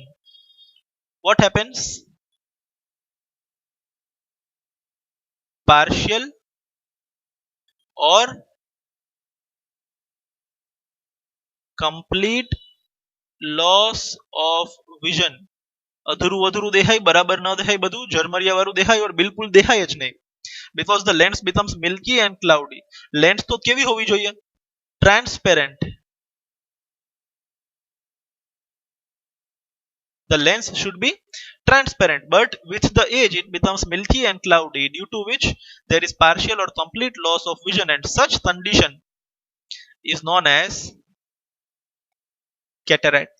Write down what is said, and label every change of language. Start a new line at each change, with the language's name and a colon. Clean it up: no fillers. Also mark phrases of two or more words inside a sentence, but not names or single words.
English: What happens? Partial or complete loss of vision.
Gujarati: અધૂરું અધૂરું દેખાય, બરાબર ન દેખાય, બધું ઝરમરિયા વાળું દેખાય, or બિલકુલ દેખાય જ નહીં.
English: Because the lens becomes milky and cloudy.
Gujarati: Lens તો કેવી હોવી જોઈએ?
English: Transparent. The lens should be transparent, but with the age it becomes milky and cloudy, due to which there is partial or complete loss of vision, and such condition is known as cataract.